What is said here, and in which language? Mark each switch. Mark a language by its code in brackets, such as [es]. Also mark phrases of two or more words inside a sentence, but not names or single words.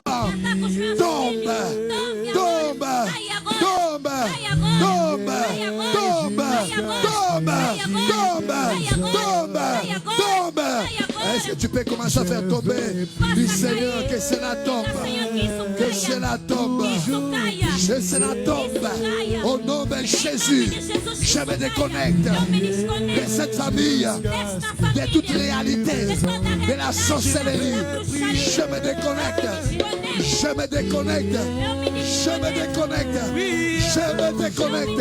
[pt] ataca os meus [fr] tombe, [pt] filhos, [fr] tombe, [pt] Cai agora, [fr] tombe, [pt] cai agora, [fr] tombe, [pt] cai agora, [fr] tombe, [pt] cai agora, [fr] tombe, [pt] cai agora, [fr] tombe, [pt] cai agora, [fr] tombe, [pt] cai agora, [fr] tombe. [pt] cai agora. [fr] Est-ce que tu peux commencer à faire tomber? Dis Seigneur que cela tombe, [pt] Senhor, que isso que caia, [fr] cela tombe, [pt] que isso caia. [fr] que cela tombe. Au nom de Jésus, je me déconnecte de cette famille, de toute réalité, de la sorcellerie. Je me déconnecte, je me déconnecte, je me déconnecte, je me déconnecte.